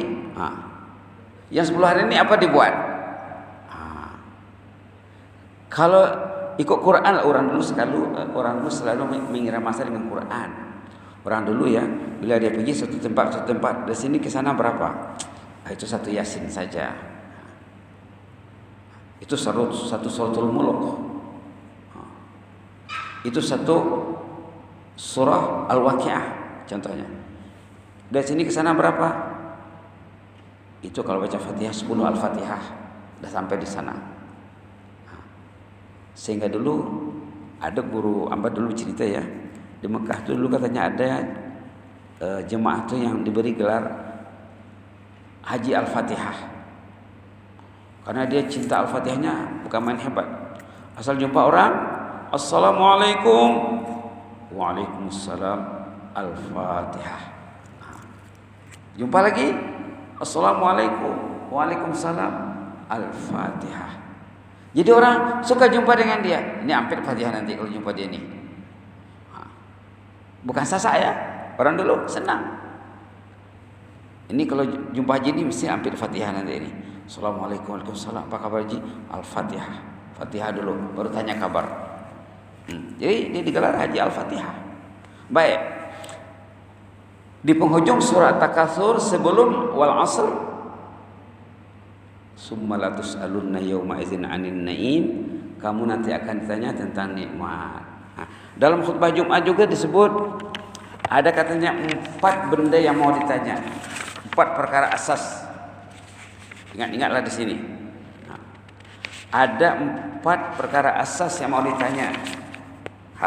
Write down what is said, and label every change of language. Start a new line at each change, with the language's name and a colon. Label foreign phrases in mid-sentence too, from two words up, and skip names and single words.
Malay: Yang 10 hari ini apa dibuat? Kalau ikut Quran, orang dulu selalu mengira masa dengan Quran. Orang dulu ya, bila dia pergi satu tempat, dari sini ke sana berapa? Itu satu Yasin saja. Itu satu suratul Mulk. Itu satu surah Al-Waqiah contohnya. Dari sini ke sana berapa? Itu kalau baca Fatihah 10 Al-Fatihah sudah sampai di sana. Sehingga dulu ada guru Amba dulu cerita ya, di Mekah itu dulu katanya ada jemaah itu yang diberi gelar Haji Al-Fatihah. Karena dia cinta Al-Fatihahnya bukan main hebat. Asal jumpa orang, Assalamualaikum, Waalaikumsalam, Al-Fatihah. Jumpa lagi, Assalamualaikum, Waalaikumsalam, Al-Fatihah. Jadi orang suka jumpa dengan dia. Ini hampir Fatihah nanti kalau jumpa dia ini. Bukan sasak ya, orang dulu senang. Ini kalau jumpa haji ini mesti hampir Fatihah nanti ini. Assalamualaikum, Waalaikumsalam, apa kabar Haji? Al-Fatihah. Fatihah dulu, baru tanya kabar. Jadi dia digelar Haji Al-Fatihah. Baik. Di penghujung surat Takatsur sebelum wal 'asr,
Arabic: ثم لتسألن يومئذ عن النعيم,
Malay: kamu nanti akan ditanya tentang nikmat. Dalam khutbah Jumat juga disebut ada katanya 4 benda yang mau ditanya. 4 perkara asas. Ingat-ingatlah di sini. Ada 4 perkara asas yang mau ditanya.